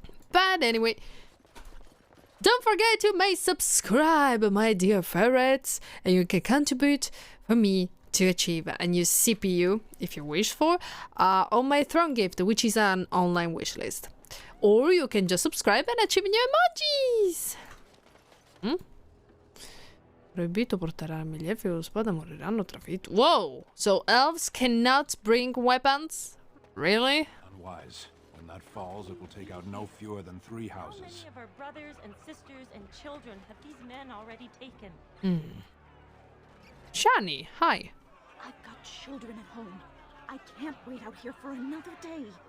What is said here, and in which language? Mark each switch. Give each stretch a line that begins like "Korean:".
English: But anyway, don't forget to subscribe, my dear ferrets, and you can contribute for me to achieve a new CPU, if you wish for, on my throne gift, which is an online wishlist. Or you can just subscribe and achieve new emojis!
Italian: Proibito portare armi lievi o spada, moriranno trafitti.
English: Whoa! So elves cannot bring weapons? Really? Unwise. When that falls, it will take out no fewer than 3 houses. How many of our brothers and sisters and children have these men already taken? Shani, hi. I've got children at home. I can't wait out here for another day.